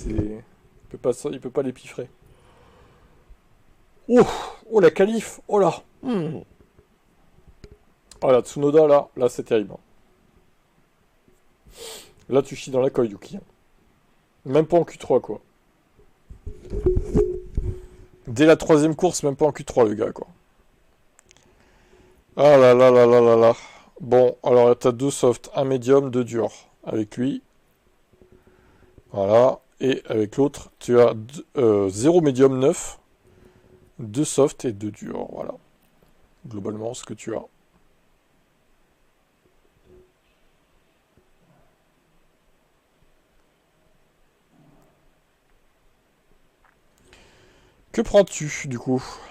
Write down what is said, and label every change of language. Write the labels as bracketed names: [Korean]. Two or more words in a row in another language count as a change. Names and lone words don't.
[French] Il peut pas les piffrer. Oh, oh la qualif. Oh là. Oh la Tsunoda là c'est terrible. Là tu chies dans la coille Yuki. Même pas en Q3 quoi. Dès la 3ème course, même pas en Q3 le gars quoi. Ah là là là là là là. Bon, alors t'as 2 softs, un médium, 2 durs. Avec lui. Voilà. Et avec l'autre, tu as 0 médium 9, 2 soft et 2 dur. Voilà. Globalement, ce que tu as. Que prends-tu, du coup?